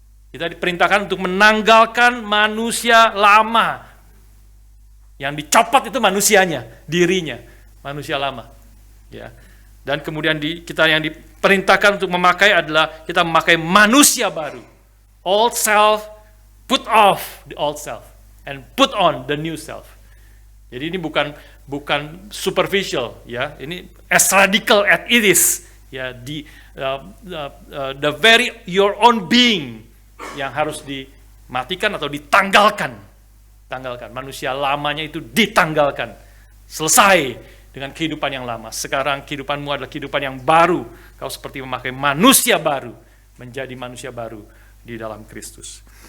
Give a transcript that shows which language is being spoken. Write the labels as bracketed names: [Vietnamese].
[Indonesian] Kita diperintahkan untuk menanggalkan manusia lama. Yang dicopot itu manusianya, dirinya, manusia lama. Ya. Dan kemudian kita yang diperintahkan untuk memakai adalah kita memakai manusia baru. [English] Old self, put off the old self and put on the new self. [Indonesian] Jadi ini bukan superficial, ya. Ini [English] as radical as it is, [Indonesian] ya. [English] The very your own being [Indonesian] yang harus dimatikan atau ditanggalkan. Manusia lamanya itu ditanggalkan. Selesai dengan kehidupan yang lama. Sekarang kehidupanmu adalah kehidupan yang baru. Kau seperti memakai manusia baru, menjadi manusia baru di dalam Kristus.